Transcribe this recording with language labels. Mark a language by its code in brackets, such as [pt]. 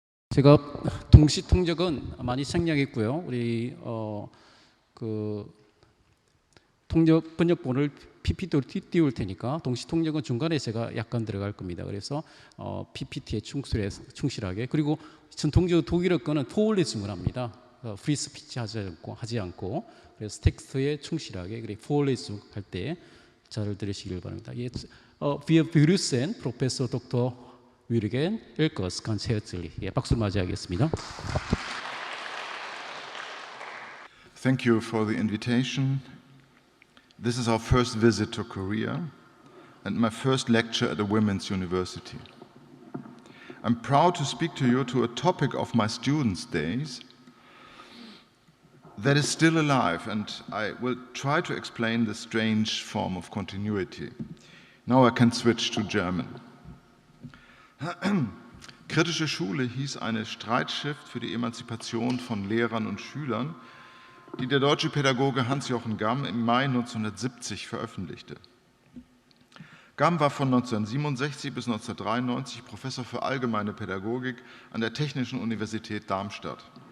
[ko] 제가 동시 통역은 많이 생략했고요. 우리 그 번역본을 PPT로 띄울 테니까 동시 통역은 중간에 제가 약간 들어갈 겁니다. 그래서 PPT에 충실하게 그리고 전 독일어 거는 포올리즘을 합니다. 프리 스피치 하지 않고 그래서 텍스트에 충실하게 그리고 포올리즘 할 때 잘 들으시길 바랍니다. [de] Wir begrüßen Professor Dr. Wilgen 윌커스 ganz herzlich. [ko] 박수를 맞이하겠습니다. [en] Thank you for the invitation. This is our first visit to Korea and my first lecture at a women's university. I'm proud to speak to you to a topic of my students' days that is still alive, and I will try to explain the strange form of continuity. Now I can switch to German. [de] Kritische Schule hieß eine Streitschrift für die Emanzipation von Lehrern und Schülern, die der deutsche Pädagoge Hans-Jochen Gamm im Mai 1970 veröffentlichte. Gamm war von 1967 bis 1993 Professor für allgemeine Pädagogik an der Technischen Universität Darmstadt.